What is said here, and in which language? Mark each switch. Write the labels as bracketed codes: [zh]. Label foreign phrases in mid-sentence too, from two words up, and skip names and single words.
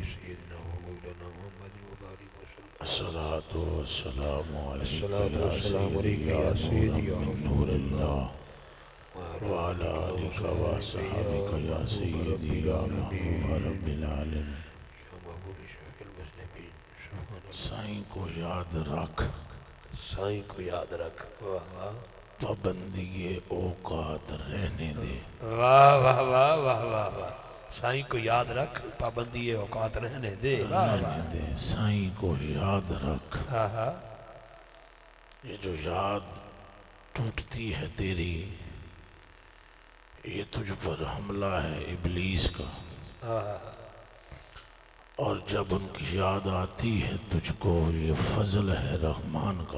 [ar] سيدنا ومولانا محمد وبارك وسلم الصلاة والسلام عليك الصلاة يا والسلام عليك سيدي يا يا سيدي يا نورا من رسول نور الله الله وعلى آلك وصحابك يا سيدي يا محبوب رب العالمين يا محبوب شفيع المسلمين سبحان الله [ur] سائیں کو یاد رکھ سائیں کو یاد رکھ واہ واہ پابندی اوقات رہنے دے واہ واہ واہ واہ واہ واہ سائیں کو یاد رکھ پابندی اوقات رہنے دے واہ رہنے واہ دے سائیں کو یاد رکھ ہاں یہ جو یاد ٹوٹتی ہے تیری یہ تجھ پر حملہ ہے ابلیس کا اور جب ان کی یاد آتی ہے تجھ کو یہ فضل ہے رحمان کا